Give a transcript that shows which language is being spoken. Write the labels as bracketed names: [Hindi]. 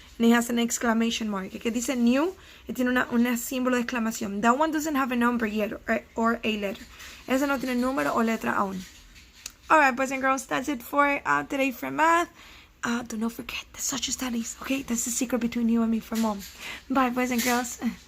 [English] And it has an exclamation mark. [Spanish] El que dice new, it tiene una símbolo de exclamación. [English] That one doesn't have a number yet or a letter. [Spanish] Ese no tiene número o letra aún. [English] Alright, boys and girls, that's it for today for math. Do not forget the social studies, okay? That's the secret between you and me for mom. Bye, boys and girls.